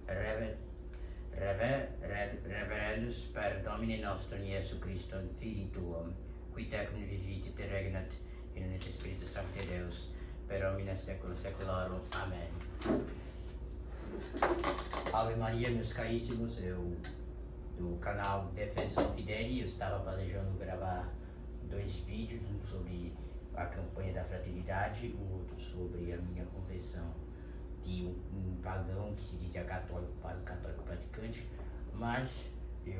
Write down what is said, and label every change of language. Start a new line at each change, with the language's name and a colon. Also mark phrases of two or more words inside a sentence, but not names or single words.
Latin: reverendus per Domini nostrum Iesu Christum, Filii tuum, qui tecum vivit et regnat in unitas Spiritus Sancti Deus, per omnia saecula saeculorum.
Portuguese: Amém. Ave Maria, meus caríssimos, eu do canal Defensor Fideli, eu estava planejando gravar 2 vídeos, um sobre a campanha da fraternidade, o outro sobre a minha conversão de um pagão que se dizia católico para um católico praticante, mas eu